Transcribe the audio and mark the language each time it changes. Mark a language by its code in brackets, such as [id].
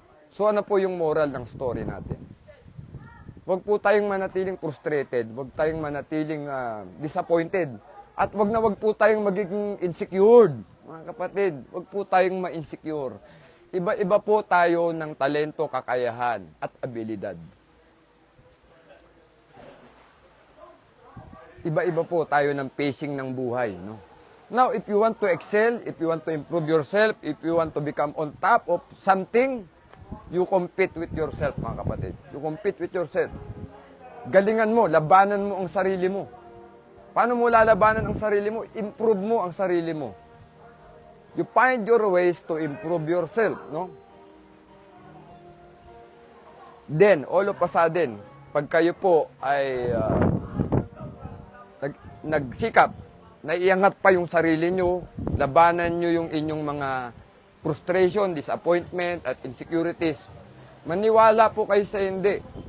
[tl] So ano po yung moral ng story natin? Huwag po tayong manatiling frustrated, huwag tayong manatiling disappointed, at wag po tayong magiging insecure, mga kapatid. Wag po tayong ma-insecure. Iba-iba po tayo ng talento, kakayahan, at abilidad. Iba-iba po tayo ng pacing ng buhay, no? [en] Now, if you want to excel, if you want to improve yourself, if you want to become on top of something, you compete with yourself, [tl] mga kapatid. [en] You compete with yourself. [tl] Galingan mo, labanan mo ang sarili mo. Paano mo lalabanan ang sarili mo? Improve mo ang sarili mo. [en] You find your ways to improve yourself, no? [tl] Then, [en] all of a sudden, [tl] pag kayo po ay nagsikap, naiangat pa yung sarili nyo, labanan nyo yung inyong mga frustration, disappointment, at insecurities, maniwala po kayo sa hindi.